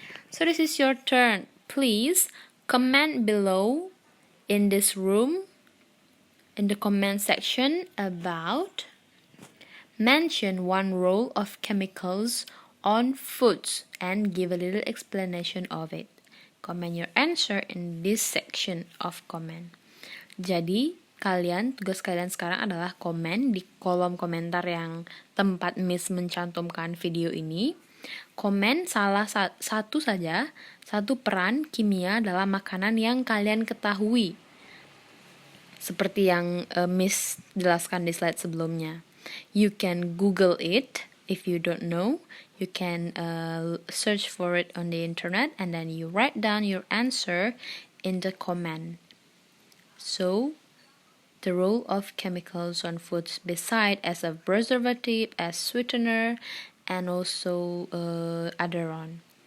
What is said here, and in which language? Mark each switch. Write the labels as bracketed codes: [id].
[en] So this is your turn. Please comment below in this room in the comment section about mention one role of chemicals on foods and give a little explanation of it. Comment your answer in this section of comment. [id] Jadi, tugas kalian sekarang adalah komen di kolom komentar yang tempat Miss mencantumkan video ini. Komen salah satu saja, satu peran kimia dalam makanan yang kalian ketahui. Seperti yang Miss jelaskan di slide sebelumnya. [en] You can Google it if you don't know. You can search for it on the internet and then you write down your answer in the comment. So, the role of chemicals on foods beside as a preservative, as sweetener, and also other on.